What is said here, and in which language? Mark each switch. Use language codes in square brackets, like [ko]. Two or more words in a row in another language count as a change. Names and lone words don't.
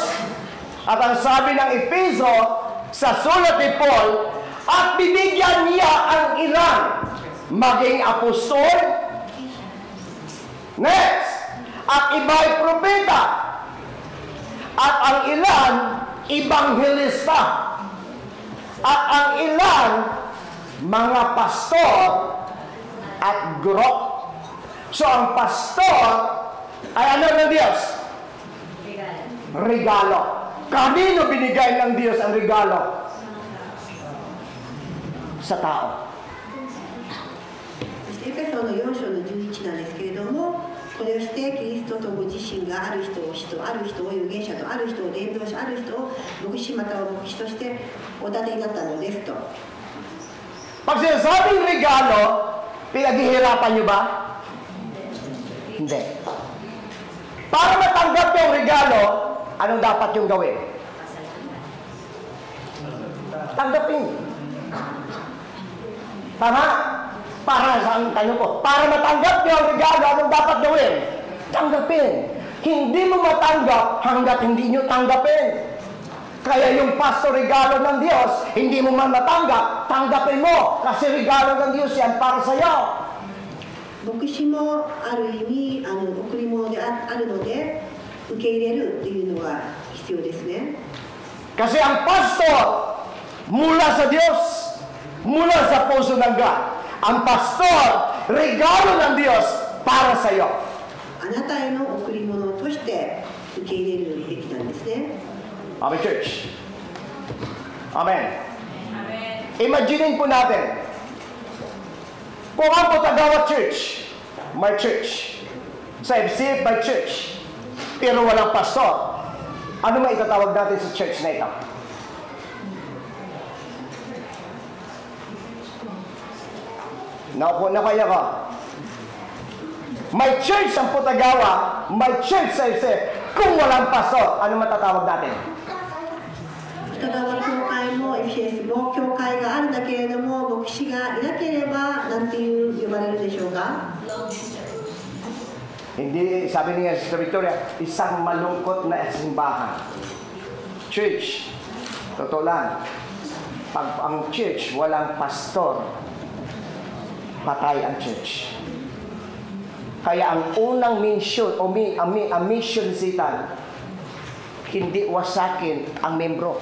[tl] At ang sabi ng Efeso sa sulat ni Paul, at bibigyan niya ang ilan maging apostol, next, at iba'y propeta, at ang ilan ibanghelista, at ang ilan mga pastor at guro. So ang pastor ay ano ng Diyos? Regalo. Kanino binigay ng Diyos ang regalo? Sa tao. [ja] そしてエペソの4章の11なんですけれども、これをしてキリストとご自身がある人を使徒、ある人を預言者と、ある人を伝道者、ある人を牧師または牧師としてお立てになったのですと。 [tl] Pag sinasabing regalo, pinaghihirapan nyo ba? Hindi. Para matanggap yung regalo, anong dapat yung gawin? Tanggapin. Tama? Para sa tanong ko, para matanggap yung regalo, anong dapat gawin? Tanggapin. Hindi mo matanggap hanggat hindi nyo tanggapin. Kaya yung pastor regalo ng Diyos, hindi mo man matanggap, tanggapin mo. Kasi regalo ng Diyos yan para sa'yo. [ja] 牧師もある意味贈り物であるので受け入れるというのが必要ですね。 [tl] Kasi ang pastor mula sa Diyos, mula sa puso ng God. Ang pastor, regalo ng Diyos para sa iyo. [ja] あなたへの贈り物として受け入れるべきなんですね。 [en] Amen, church. Amen. [tl] Imaginin po natin, kung ang Putagawa Church, [en] my church, [tl] sa FCF by church, pero walang pastor, ano may itatawag natin sa church na ito? Naupo na kaya ka. May church ang Putagawa, may church sa FCF. Kung walang pastor, ano matatawag natin? [ja] 北川教会も FCS も教会があるんだけれども牧師がいなければなんていう呼ばれるでしょうか。 [tl] Hindi, sabi niya sa Victoria, isang malungkot na simbahan. Church, totoo lang, pag ang church walang pastor, patay ang church. Kaya ang unang mission, ang mission ni Satan, hindi wasakin ang membro.